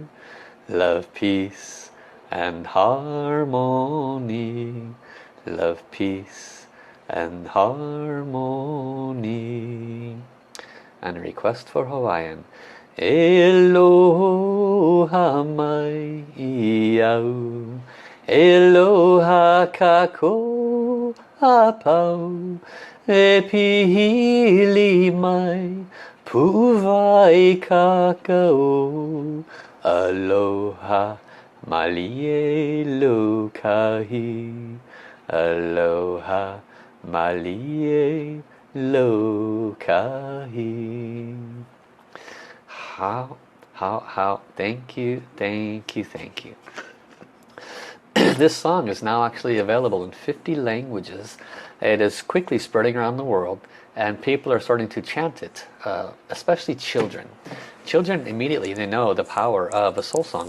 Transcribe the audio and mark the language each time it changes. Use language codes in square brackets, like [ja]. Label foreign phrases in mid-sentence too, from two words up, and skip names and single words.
[en] Love, peace and harmony. Love, peace and harmony. And a request for Hawaiian. [haw] Aloha mai iau. Aloha kako apau. E pili mai puwai kakao. Aloha malie lokahi. Aloha malie lokahi. [en] Thank you, thank you, thank you. This song is now actually available in 50 languages. It is quickly spreading around the world, and people are starting to chant it, especially children. Children immediately, they know the power of a soul song.